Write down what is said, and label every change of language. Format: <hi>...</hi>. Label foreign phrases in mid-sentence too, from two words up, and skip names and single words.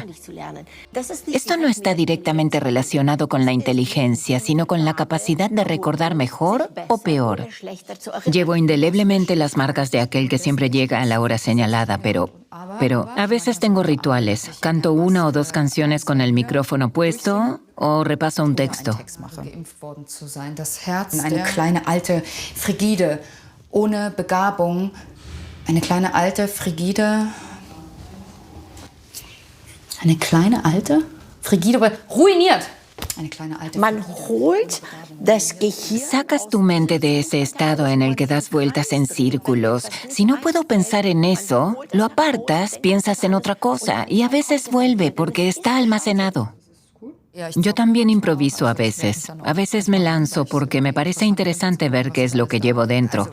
<es>Esto no está directamente relacionado con la inteligencia, sino con la capacidad de recordar mejor o peor. Llevo indeleblemente las marcas de aquel que siempre llega a la hora señalada, pero a veces tengo rituales. Canto 1 o 2 canciones con el micrófono puesto o repaso un texto.</es> <de>Eine kleine alte Frigide ohne Begabung. Eine kleine alte Frigide. Eine kleine alte Frigide, aber ruiniert. Eine kleine alte. Man holt</de> <es>Sacas tu mente de ese estado en el que das vueltas en círculos. Si no puedo pensar en eso, lo apartas, piensas en otra cosa y a veces vuelve porque está almacenado. Yo también improviso a veces. A veces me lanzo porque me parece interesante ver qué es lo que llevo dentro.</es>